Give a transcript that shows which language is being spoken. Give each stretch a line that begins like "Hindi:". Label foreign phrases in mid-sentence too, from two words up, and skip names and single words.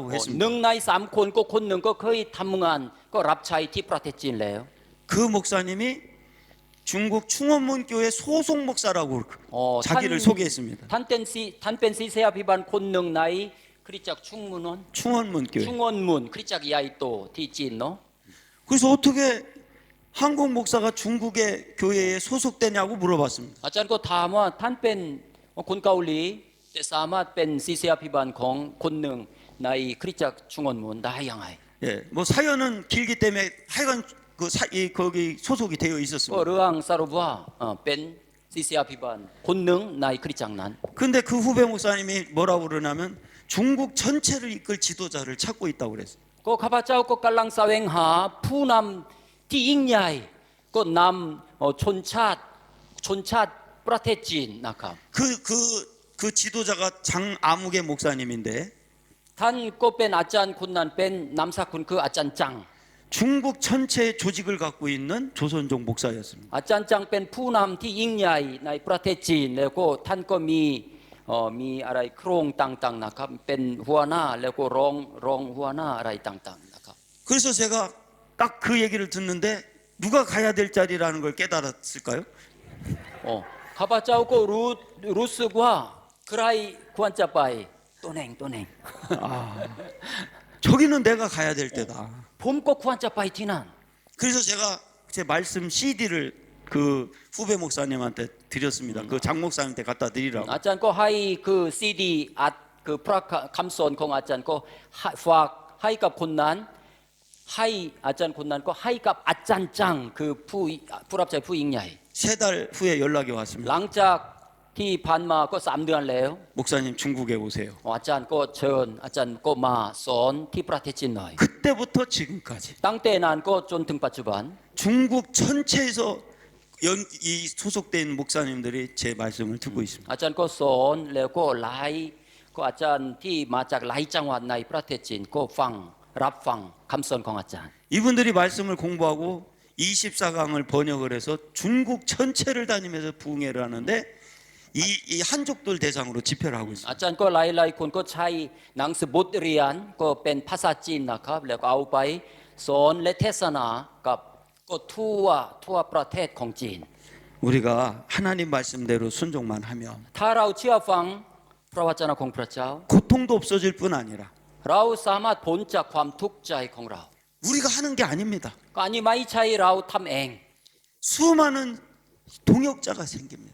Thai: ห
Korean: 했습니다.
Thai: นึ่งใน3 คนก็คนหนึ่งก็เคยทำงานก็รับใช้ที่ประเทศจีนแล้ว
Korean: 그 목사님이 중국 충원문교회 소속 목사라고 자기를 소개했습니다.
Thai: ท่านเป็นศิษยาภิบาลคนหนึ่งในคริสตจักรชุ่งมุนน
Korean: 충원문교회.
Thai: ชุ่งอนมุนคริสตจักรใหญ่โตที่จีนเนาะ
Korean: 그래서 어떻게 한국 목사가 중국의 교회에 소속되냐고 물어봤습니다.
Thai: อาจารย์ก็ถามว่าท่านเป็นคนเกาหลีแต่สามารถเป็นศิษยาภิบาลของคนหนึ่งในคริสตจักรชุ่งอนมุนได้ยังไง
Korean: 예, 뭐 사연은 길기 때문에 하여간 거기 소속이 되어
Thai: ก็
Korean: 있었습니다.
Thai: เรื่องสรุปว่าเป็นศิษยาภิบาลคนหนึ่งในคริสตจักรนั้น
Korean: 근데 그 후배 목사님이 뭐라고 그러냐면 중국 전체를 이끌 지도자를 찾고 있다고 그랬어요.
Thai: ก็ข้าพเจ้าก็กำลังแสวงหาผู้นำที่ยิ่งใหญ่ก็นำชนชาติประเทศจีนนะครับ
Korean: 그 지도자가 장아무개 목사님인데
Thai: ท่านก็เป็นอาจารย์คนนั้นเป็นนามสกุลคืออาจารย์จัง
Korean: 중국 전체의 조직을 갖고 있는 조선족 목사였습니다.
Thai: อาจารย์จังเป็นผู้นำที่ยิ่งใหญ่ในประเทศจีนแล้วก็ท่านก็มีอะไรโครงต่างๆนะครับเป็นหัวหน้าแล้วก็รองหัวหน้าอะไรต่างๆนะครับ
Korean: 그래서 제가 딱 그 얘기를 듣는데 누가 가야 될 자리라는 걸 깨달았을까요?
Thai: ข้าพเจ้าก็รู้สึกว่าใครควรจะไปตัวเอง
Korean: 저기는 내가 가야 될 때다.
Thai: ผมก็ควรจะไปที่นั่น
Korean: 그래서 제가 제 말씀 CD를 그 후배 목사님한테 드렸습니다. 그 장 목사님한테 갖다 드리라고.
Thai: อาจารย์ก็ให้คือซีดีอัดคือพระคำสอนของอาจารย์ก็ฝากให้กับคนนั้นให้อาจารย์คนนั้นก็ให้กับอาจารย์จังคือผู้รับใช้ผู้ยิ่งใหญ่
Korean: 세 달 후에 연락이 왔습니다.
Thai: หลังจากที่ผ่านมาก็3 เดือนแล้ว
Korean: 목사님 중국에 오세요.
Thai: อาจารย์ก็เชิญอาจารย์ก็มาสอนที่ประเทศจีนหน่อย
Korean: 그때부터 지금까지
Thai: ตั้งแต่นั้นก็จนถึงปัจจุบัน
Korean: 중국 전체에서 이 소속된 목사님들이 제 말씀을 듣고 있습니다.
Thai: อาจารย์ก็สอนแล้วก็หลายก็อาจารย์ที่มาจากหลายจังหวัดในประเทศจีนก็รับฟังคำสอนของอาจารย์
Korean: 이분들이 말씀을 공부하고 24강을 번역을 해서 중국 전체를 다니면서 부흥회를 하는데 이 한족들 대상으로 집회를 하고 있습니다.
Thai: อาจารย์ก็หลายคนก็ใช้หนังสือบทเรียนก็เป็นภาษาจีนนะครับแล้วก็เอาไปสอนและเทศนากับก็ทั่วประเทศของจีน
Korean: 우리가 하나님 말씀대로 순종만 하면
Thai: ถ้าเราเชื่อฟังพระวจนะของพระเจ้า
Korean: 고통도 없어질 뿐 아니라
Thai: เราสามารถพ้นจากความทุกข์ใจของเรา
Korean: 우리가 하는 게 아닙니다.
Thai: ก็อันนี้ไม่ใช่เราทำเอง
Korean: 수많은 동역자가 생깁니다.